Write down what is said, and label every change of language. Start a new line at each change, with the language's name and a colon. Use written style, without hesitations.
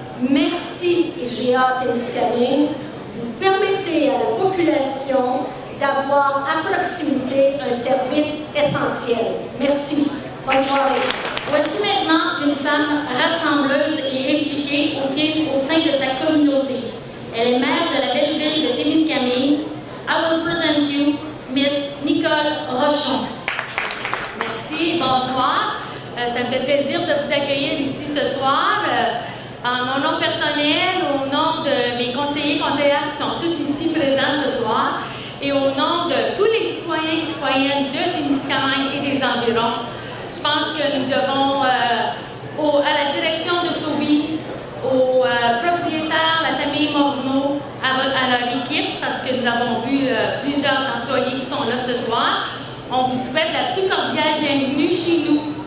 French: Merci IGA Témiscamingue. Vous permettez à la population d'avoir à proximité un service essentiel. Merci. Bonne soirée. Voici maintenant une femme rassembleuse et impliquée au sein de sa communauté. Elle est maire de la belle ville de Témiscamingue.
English: I will present you Miss Nicole Rochon.
French: Merci, bonsoir. Ça me fait plaisir de vous accueillir ici ce soir. En mon nom personnel, au nom de mes conseillers et conseillères qui sont tous ici présents ce soir, et au nom de tous les citoyens et citoyennes de Témiscamingue et des environs, je pense que nous devons, à la direction de Sobeys, aux propriétaires, la famille Morneau, à leur équipe, parce que nous avons vu plusieurs employés qui sont là ce soir, on vous souhaite la plus cordiale bienvenue chez nous.